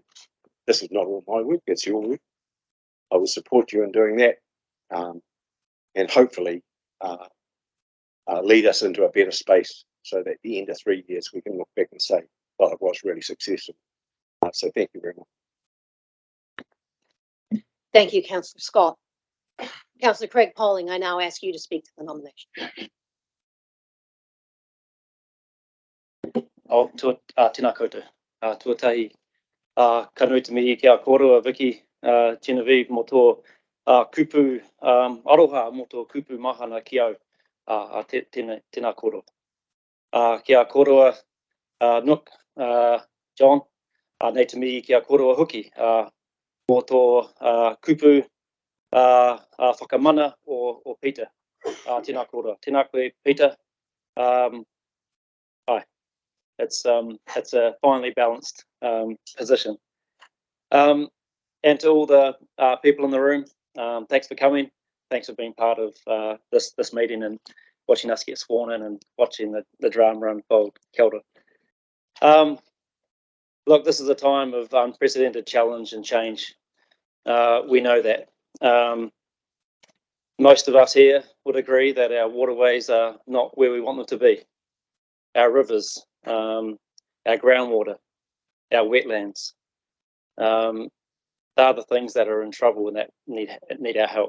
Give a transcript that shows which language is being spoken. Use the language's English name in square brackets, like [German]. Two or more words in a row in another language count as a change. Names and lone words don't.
[English] This is not all my work, it's your work. I will support you in doing that, and hopefully lead us into a better space so that at the end of 3 years we can look back and say, well, it was really successful. So thank you very much. Thank you, Councillor Scott. Councillor Craig Pauling, I now ask you to speak to the nomination. [Māori] O tēnā koutou, tuatahi, kanui te mihi kia kōrua, Vicky, Genevieve, mō tō kupu aroha, mō tō kupu mahana ki au, tēnā kōrua. Kia kōrua, Nook, John, nei te mihi kia kōrua hoki, mō tō kupu whakamana o Peter, tēnā kōrua. Tēnā koe, [English] Peter. Hi. It's a finely balanced position. And to all the people in the room, thanks for coming. Thanks for being part of this meeting and watching us get sworn in and watching the drama unfold. [Māori] Kia ora. [English] Look, this is a time of unprecedented challenge and change. We know that. Most of us here would agree that our waterways are not where we want them to be. Our rivers, our groundwater, our wetlands, they're the things that are in trouble and that need our help.